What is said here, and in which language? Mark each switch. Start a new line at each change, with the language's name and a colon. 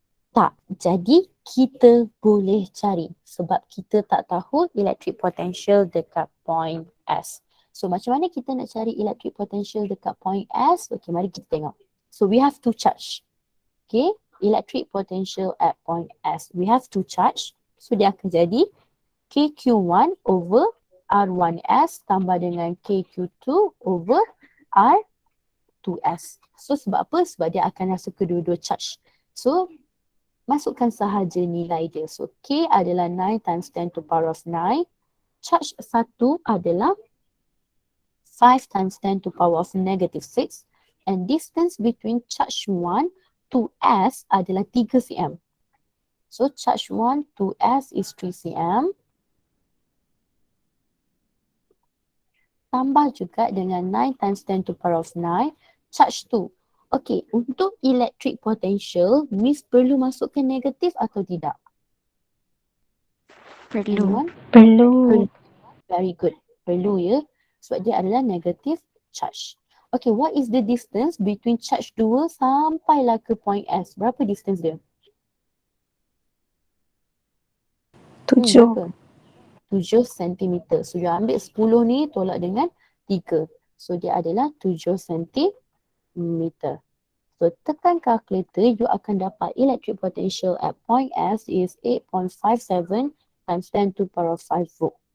Malay: Tak. Jadi kita boleh cari sebab kita tak tahu electric potential dekat point S. So macam mana kita nak cari electric potential dekat point S? Okay, mari kita tengok.
English: So we have to charge. Okay, electric potential at point S. We have to charge.
Malay: So dia akan jadi KQ1 over R1S tambah dengan KQ2 over R2S. So sebab apa? Sebab dia akan rasa kedua-dua charge. So masukkan sahaja nilai dia.
English: So K adalah 9 times 10 to power of 9. Charge 1 adalah 5 times 10 to power of negative 6. And distance between charge 1 to S adalah 3 cm. So charge 1 to S is 3 cm.
Malay: Tambah juga dengan
English: 9 times 10 to power of 9. Charge 2.
Malay: Okay, untuk electric potential, Miss perlu masukkan negatif atau tidak? Perlu. Perlu.
English: Very good. Perlu ya.
Malay: Sebab dia adalah negative charge.
English: Okay, what is the distance between charge 2
Malay: sampailah ke
English: point S?
Malay: Berapa distance dia?
English: 7.
Malay: Berapa? 7 cm. So, you ambil 10 ni tolak dengan 3. So, dia adalah 7 cm. So, tekan calculator, you akan dapat
English: electric potential at point S is 8.57 times 10 to power of 5 volt.